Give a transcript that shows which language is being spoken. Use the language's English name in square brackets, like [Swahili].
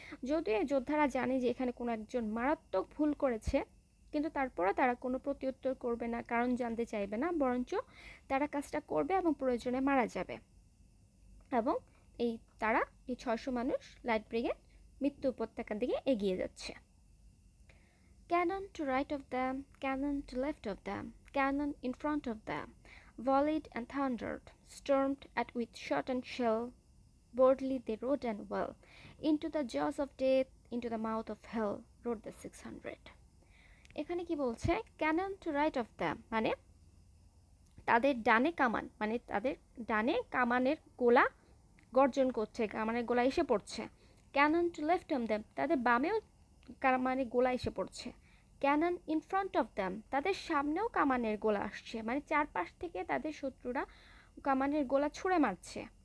[Bangla] যদিও এই যোদ্ধারা জানে যে এখানে কোনো একজন মারাত্মক ভুল করেছে, কিন্তু তারপরও তারা কোনো প্রত্যুত্তর করবে না, কারণ জানতে চাইবে না, বরঞ্চ তারা কাজটা করবে এবং প্রয়োজনে মারা যাবে। এবং তারা এই 600 মানুষ লাইট ব্রিগেড মৃত্যু উপত্যকার দিকে এগিয়ে যাচ্ছে। [English] Cannon to right of them, cannon to left of them, cannon in front of them, volleyed and thundered, stormed at with shot and shell, boldly they rode and well, into the jaws of death, into the mouth of hell, rode the 600. [Bangla] এখানে কি বলছে? [English] cannon to right of them, [Bangla] মানে তাদের ডানে কামান, মানে তাদের ডানে কামানের গোলা গর্জন করছে, কামানের গোলা এসে পড়ছে। [English] cannon to left of them, [Bangla] তাদের বামেও কামানের গোলা এসে পড়ছে। [English] cannon in front of them, [Bangla] তাদের সামনেও কামানের গোলা আসছে, মানে চারপাশ থেকে তাদের শত্রুরা কামানের গোলা ছুঁড়ে মারছে।